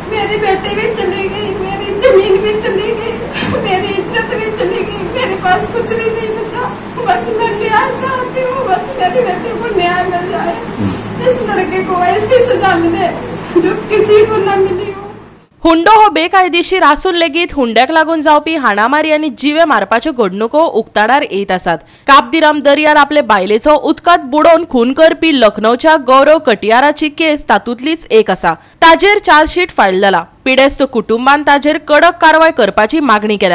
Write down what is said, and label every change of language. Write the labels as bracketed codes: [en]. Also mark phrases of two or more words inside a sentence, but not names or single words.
[hi] मेरी बेटी भी चली गई, मेरी जमीन भी चली गई, मेरी इज्जत भी चली गई, मेरे पास कुछ भी नहीं बचा। बस मैं न्याय चाहती हूँ, बस मेरी बेटी को न्याय मिल जाए, इस लड़के को ऐसी सजा मिले जो किसी को न मिली हो। [kok] हुंडो हो बेकायदेशीर आसून लेगीत हुंड्याक लागून जावपी हाणामारी आनी जिवे मारपाच्यो घडणुको उक्ताडार येत आसात। काबदिराम दर्यार आपले बायलेचो उदकांत बुडोवन खून करपी लखनौच्या गौरव कटियाराची केस तातूंतलीच एक आसा। ताजेर चार्जशीट फायल जाला। पिडेस्त कुटुंबान ताजेर कडक कारवाय करपाची मागणी केल्या।